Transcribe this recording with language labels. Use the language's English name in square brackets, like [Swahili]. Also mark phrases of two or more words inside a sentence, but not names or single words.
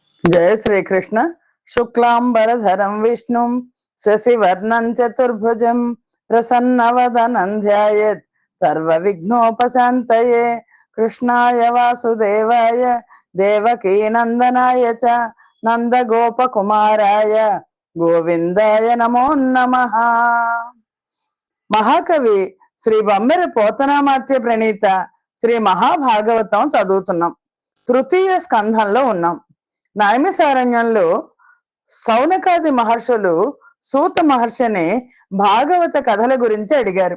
[Hindi] जय श्री कृष्ण। [Sanskrit] शुक्लांबरधरं विष्णुं शशिवर्णं चतुर्भुजं प्रसन्नवदनं ध्यायेत् सर्वविघ्नोपशान्तये। कृष्णाय वासुदेवाय देवकीनन्दनाय च నందగోపకుమారాయ గోవిందాయ నమో నమః. [Telugu] మహాకవి శ్రీ బమ్మెర పోతనామాత్య ప్రణీత శ్రీ మహాభాగవతం చదువుతున్నాం. తృతీయ స్కంధంలో ఉన్నాం. నైమిసారణ్యంలో సౌనకాది మహర్షులు సూత మహర్షిని భాగవత కథల గురించి అడిగారు.